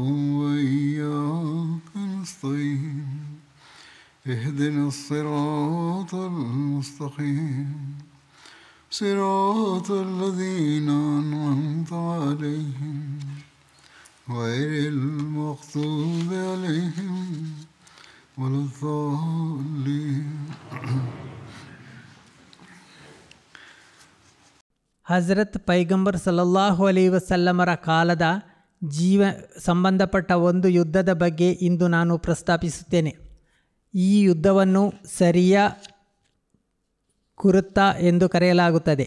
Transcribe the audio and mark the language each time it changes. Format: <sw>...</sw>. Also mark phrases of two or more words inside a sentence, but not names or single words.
<ar>وإياك نستعين اهدنا الصراط المستقيم صراط الذين أنعمت عليهم غير المغضوب عليهم ولا الضالين.</ar> <kn>ಹಜರತ್ ಪೈಗಂಬರ್</kn> <ar>صلى الله عليه وسلم</ar> <kn>ಕಾಲದ ಸಂಬಂಧಪಟ್ಟ ಒಂದು ಯುದ್ಧದ ಬಗ್ಗೆ ಇಂದು ನಾನು ಪ್ರಸ್ತಾಪಿಸುತ್ತೇನೆ. ಈ ಯುದ್ಧವನ್ನು ಸರಿಯಾ ಕುರುತ್ತಾ ಎಂದು ಕರೆಯಲಾಗುತ್ತದೆ.</kn>